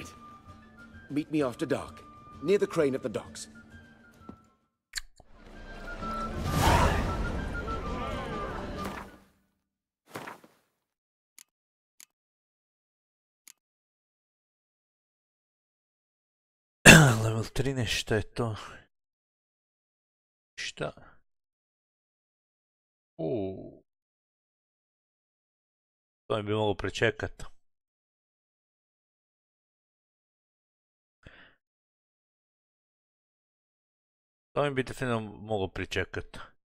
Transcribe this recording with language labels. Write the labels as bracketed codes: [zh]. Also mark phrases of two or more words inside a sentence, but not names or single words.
[en] Meet me after dark, near the crane at the docks. Level 13, [hr] šta je to? Šta? To mi bi moglo pričekat. To mi bi definitivno moglo pričekat.